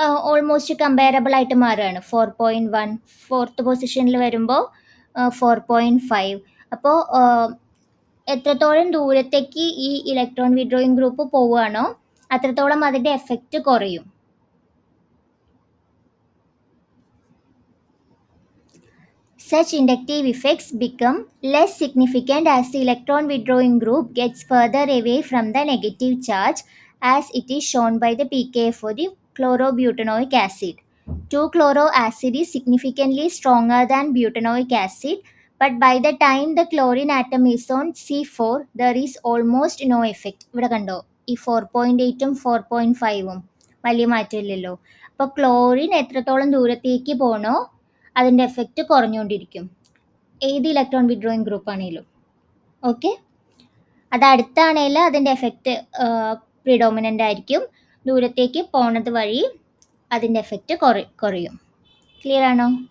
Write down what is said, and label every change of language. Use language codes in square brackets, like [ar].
[ml] Almost comparable ആയിട്ട് മാറുകയാണ്. 4.1 fourth പൊസിഷനിൽ വരുമ്പോൾ 4.5. അപ്പോൾ എത്രത്തോളം ദൂരത്തേക്ക് ഈ ഇലക്ട്രോൺ വിഡ്രോയിങ് ഗ്രൂപ്പ് പോവുകയാണോ അത്രത്തോളം അതിൻ്റെ എഫക്റ്റ് കുറയും. [en] Such inductive effects become less significant as the electron withdrawing group gets further away from the negative charge, as it is shown by the pKa for the chlorobutanoic acid. 2-chloro acid is significantly stronger than butanoic acid, but by the time the chlorine atom is on C4, there is almost no effect. [ml] ഇവിടെ കണ്ടോ ഈ 4.8ഉം 4.5ഉം വലിയ മാറ്റമില്ലല്ലോ. അപ്പോൾ chlorine എത്രത്തോളം ദൂരത്തേക്ക് പോകണോ അതിൻ്റെ effect കുറഞ്ഞുകൊണ്ടിരിക്കും, ഏത് ഇലക്ട്രോൺ വിഡ്രോയിങ് ഗ്രൂപ്പ് ആണെങ്കിലും. ഓക്കെ, അത് അടുത്താണെങ്കിൽ അതിൻ്റെ എഫക്റ്റ് പ്രിഡോമിനൻ്റ് ആയിരിക്കും, ദൂരത്തേക്ക് പോണത് വഴി അതിൻ്റെ എഫക്റ്റ് കുറയും. ക്ലിയർ ആണോ?